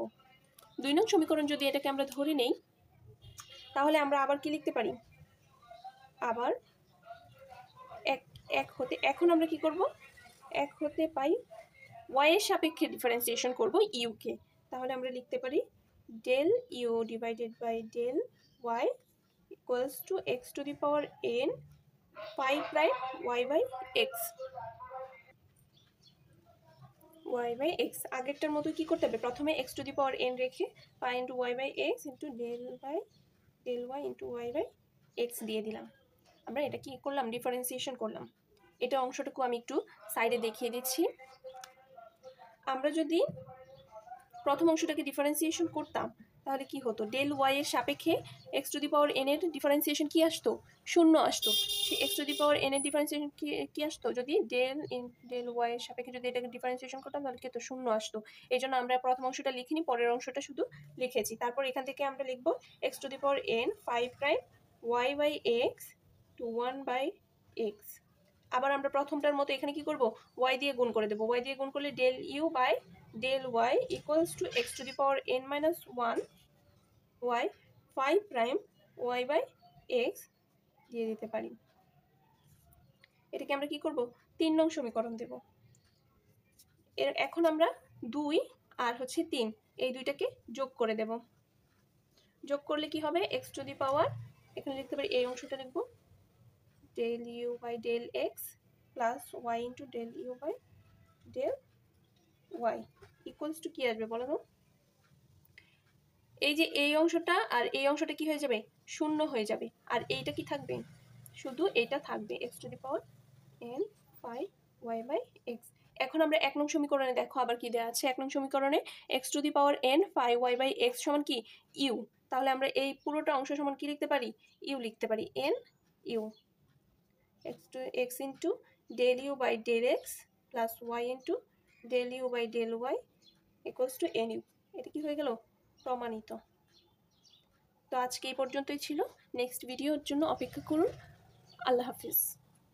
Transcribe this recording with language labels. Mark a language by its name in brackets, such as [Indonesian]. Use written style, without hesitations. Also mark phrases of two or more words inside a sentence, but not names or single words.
[Bangla] 2 নং সমীকরণ যদি এটাকে আমরা ধরে নেই তাহলে আমরা আবার কি লিখতে পারি, আবার এক হতে, এখন আমরা কি করব, 1 হতে পাই y এর সাপেক্ষে ডিফারেন্সিয়েশন করব u কে, তাহলে আমরা লিখতে পারি [English] del u divided by del y equals to x to the power n phi prime y by x, y by x [Bangla] আগেরটার মতো কি করতে হবে, প্রথমে [English] x to the power n [Bangla] রেখে [English] pi into y by x into del y into y by x [Bangla] দিয়ে দিলাম। আমরা এটা কি করলাম, ডিফারেন্সিয়েশন করলাম। এটা অংশটুকু আমি একটু সাইডে দেখিয়ে দিচ্ছি। আমরা যদি প্রথম অংশটাকে ডিফারেন্সিয়েশন করতাম তাহলে কি হতো, del y এর সাপেক্ষে [English] x to the power n [Bangla] এর ডিফারেন্সিয়েশন কি আসতো, শূন্য আসতো। সেই [English] x to the power n [Bangla] এর ডিফারেন্সিয়েশন কি আসতো, যদি del y এর সাপেক্ষে যদি এটাকে ডিফারেন্সিয়েশন করতাম তাহলে কি তো শূন্য আসতো। এই জন্য আমরা প্রথম অংশটা লিখিনি, পরের অংশটা শুধু লিখেছি। তারপর এখান থেকে আমরা লিখবো [English] x to the power n 5 prime y by x to 1 by x. [Bangla] আবার আমরা প্রথমটার মতো এখানে কি করব, y দিয়ে গুণ করে দেবো। y দিয়ে গুণ করলে [English] del u by del y equals to x to the power n minus 1 y 5 prime y by x [Bangla] দিয়ে দিতে পারি। এটাকে আমরা কি করব, 3 নং সমীকরণ দেব। এখন আমরা 2 আর হচ্ছে 3 এই দুইটাকে যোগ করে দেব। যোগ করলে কি হবে, [English] x to the power [Bangla] এখানে লিখতে পারি, এই অংশটা লিখব [English] del u by del x plus y into del u by del y equals to [Bangla] কি আসবে বলো তো, এই যে এই অংশটা আর এই অংশটা কি হয়ে যাবে, শূন্য হয়ে যাবে। আর এইটা কি থাকবে, শুধু এটা থাকবে [English] x to the power n phi y by x. [Bangla] এখন আমরা 1 নং সমীকরণে দেখো আবার কি দেওয়া আছে। 1 নং সমীকরণে [English] x to the power n phi y by x [Bangla] সমান কি u, তাহলে আমরা এই পুরোটা অংশ সমান কি লিখতে পারি, u লিখতে পারি, [English] n u x into del u by del x plus y into del u by del y equals to n u. [Bangla] এটা কি হয়ে গেল, প্রমাণিত। তো আজকে এই পর্যন্তই ছিল, নেক্সট ভিডিওর জন্য অপেক্ষা করুন। আল্লাহ হাফিজ।